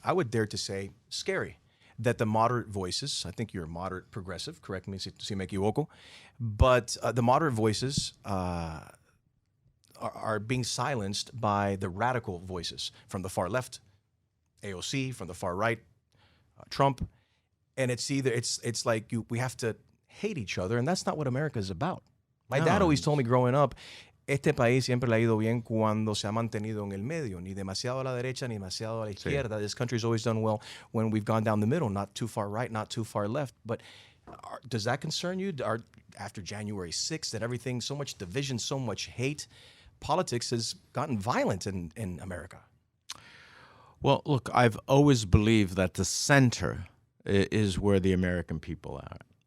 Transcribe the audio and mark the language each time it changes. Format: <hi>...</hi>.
<en>I would dare to say scary that the moderate voices, I think you're a moderate progressive, correct me</en> <es>si me equivoco,</es> <en>but the moderate voices are being silenced by the radical voices from the far left, AOC, from the far right, Trump, and it's like we have to hate each other, and that's not what America is about. My dad always told me growing up,</en> <es>este país siempre le ha ido bien cuando se ha mantenido en el medio, ni demasiado a la derecha, ni demasiado a la izquierda.</es> <en>This country's always done well when we've gone down the middle, not too far right, not too far left. But does that concern you? After January 6th, that everything, so much division, so much hate, politics has gotten violent in America. Well, look, I've always believed that the center is where the American people are.</en>